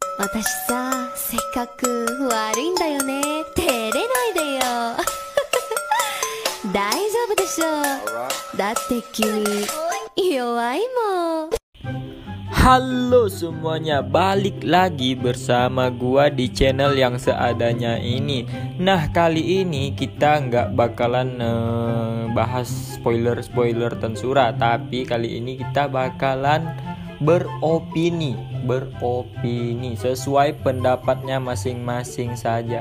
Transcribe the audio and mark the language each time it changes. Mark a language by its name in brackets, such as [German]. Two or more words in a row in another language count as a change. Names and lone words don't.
[Japanese] 私さ、性格悪いんだよね。照れないでよ。大丈夫でしょう。だって君弱いもん。 [Indonesian] Halo semuanya, balik lagi bersama gua di channel yang seadanya ini. Nah, kali ini kita nggak bakalan bahas spoiler Tensura, tapi kali ini kita bakalan beropini sesuai pendapatnya masing-masing saja.